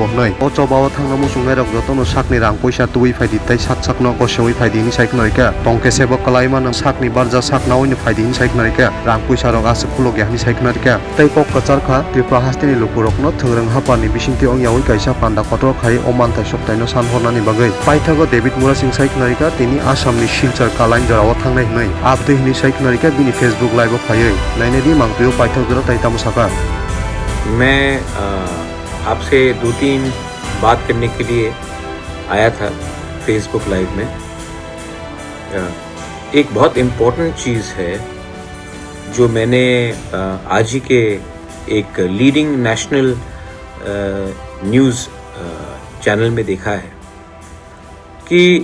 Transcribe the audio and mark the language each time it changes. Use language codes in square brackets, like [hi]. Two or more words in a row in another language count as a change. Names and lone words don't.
[trp] hnoi o chobao thangna musungai rok jotono sakni rang poisa tui phaidi tei sakno koseoi phaidi ni saiknarika tongke sebo kalaima na sakni barja sakna oini phaidi ni saiknarika rang poisa rok asuk khulok yahni saiknarika tei kok kacharkha Tripura hastini lukurokno thungrang hapani bisingti ongyaoi kaisa panda kotor khai o mantai soktaino sanhornani bagai paithago David Mura Singh saiknarika tini Assamni Silchar Kalain jarao thangnai hnoi abdui hini saiknarika bini Facebook live o phaioi nainedi mangpio paithak jora tai tamusaka [hi] मैं आपसे 2-3 बात करने के लिए आया था फेसबुक लाइव में। एक बहुत इम्पोर्टेंट चीज़ है जो मैंने आज ही के एक [en] leading national news channel [hi] में देखा है कि